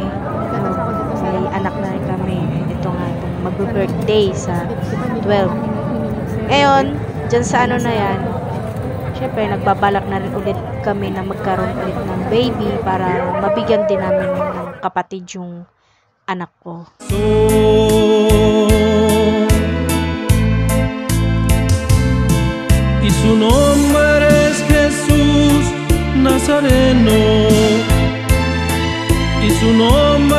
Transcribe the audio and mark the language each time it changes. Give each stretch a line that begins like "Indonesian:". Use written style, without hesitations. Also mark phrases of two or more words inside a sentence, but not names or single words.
Filipino: May anak na rin kami. Ito nga, itong mag-birthday sa 12. Ngayon, dyan sa na yan, syempre, nagbabalak na rin ulit kami na magkaroon ulit ng baby para mabigyan din namin ng kapatid yung anak ko.
Spanish: Y su nombre es Jesús Nazareno. Y su nombre